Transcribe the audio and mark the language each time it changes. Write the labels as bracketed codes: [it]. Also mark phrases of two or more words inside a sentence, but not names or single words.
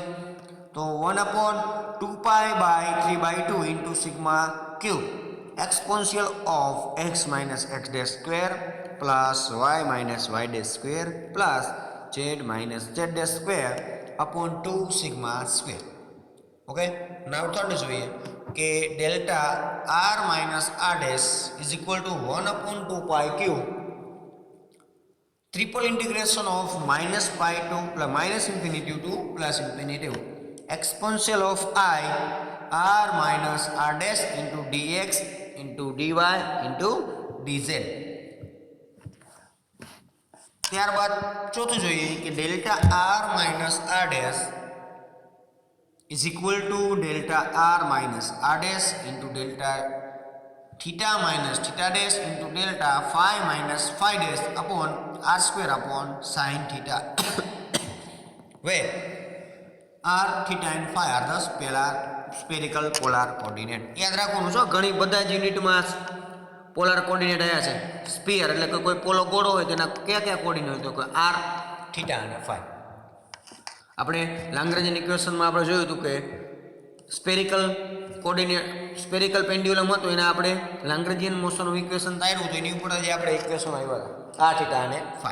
[en] તો 1 upon 2 pi by 3/2 into sigma cube exponential of x minus x dash square plus y minus y dash square plus z minus z dash square upon 2 sigma square. okay, now third [gu] જોઈએ કે [en] delta r minus r dash is equal to 1 upon 2 pi cube triple integration of minus pi to plus minus infinity to plus infinity exponential of I r minus r dash into dx into dy into dz. [gu] ત્યારબાદ ચોથું જોઈએ કે [en] delta r minus r dash is equal to delta r minus r dash into delta theta minus theta dash into delta phi minus phi dash upon r square upon sin theta where r theta and phi are the spherical polar coordinate. [gu] યાદ રાખવાનું છો, ઘણી બધા જ યુનિટમાં [en] polar coordinate [gu] આવ્યા છે. સ્ફિયર એટલે કે કોઈ પોલો ગોળો હોય તેના કયા કયા કોઓર્ડિનેટ હોય, તો કે r થીટા અને phi. આપણે લાંગ્રેન્જિયન ઇક્વેશનમાં આપણે જોયું હતું કે [en] spherical coordinate spherical pendulum [gu] હતું, એને આપણે [en] Lagrangian motion equation [gu] તાર્યું હતું, એની ઉપર જે આપણે ઇક્વેશન આવ્યા હતા r થીટા અને phi.